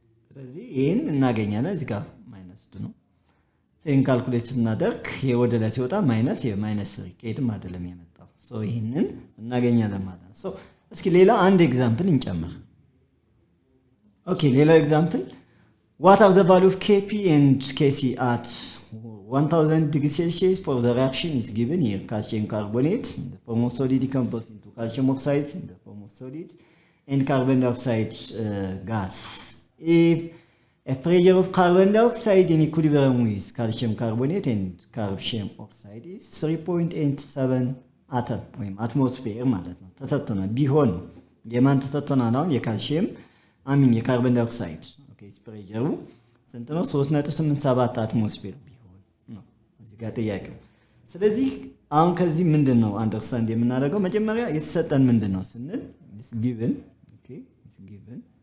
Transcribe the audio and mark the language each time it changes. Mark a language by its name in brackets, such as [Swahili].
[Amharic] ስለዚህ ኤን እናገኛለን። እዚህ ጋር -2 ነው። ኤን ካልኩሌት ስናደርግ ወደ ላይ ሲወጣ -3 ቄድም አይደለም የመጣው። ሶ ይሄንን እናገኛለን ማለት ነው። ሶ እስኪ ሌላ አንድ ኤግዛምፕል እንጨምር። ኦኬ ሌላ ኤግዛምፕል [English] what are the value of Kp and Kc at 1000 degrees Celsius for the reaction is given here. Calcium carbonate in the form of solid decomposes into calcium oxide in the form of solid and carbon dioxide gas. If a pressure of carbon dioxide in equilibrium with calcium carbonate and calcium oxide is 3.87 [Amharic] አተም ወይም አትሞስፌር ማለት ነው ተሰጥቶናል። ቢሆን የማን ተሰጥቶናል? አሁን የካልሲየም የካርቦን ዳይኦክሳይድ ኦኬ ፕሬሸሩ ስንት ነው? 3.87 አትሞስፌር ቢሆን ነው እዚህ ጋር ጥያቄው። ስለዚህ አሁን ከዚህ ምንድነው አንደርስታንድ የምናደርገው መጀመሪያ የተሰጠን ምንድነው ስንል [English] is given is given